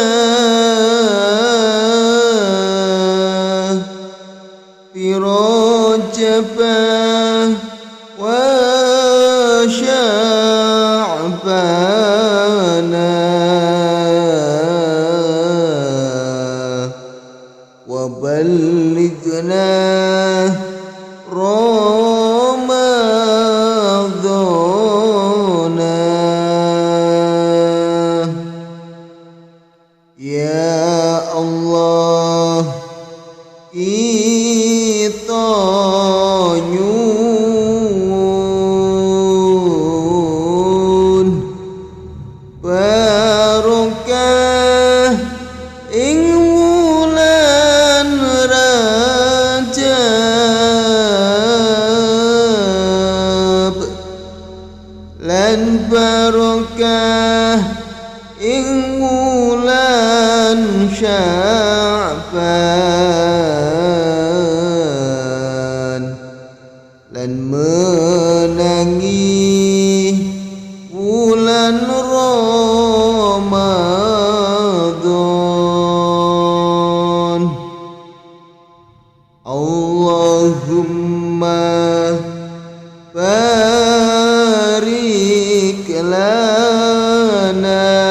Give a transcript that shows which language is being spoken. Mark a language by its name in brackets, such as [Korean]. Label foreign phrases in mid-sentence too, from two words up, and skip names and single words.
[Arabic] وشعبان وبلغنا رمضان. [Javanese] Ya Allah, kita nyuwun barokah ing wulan Rajab lan barokah ing wulan Sya'ban lan menangi wulan Ramadan. [Arabic] اللهم بارك لنا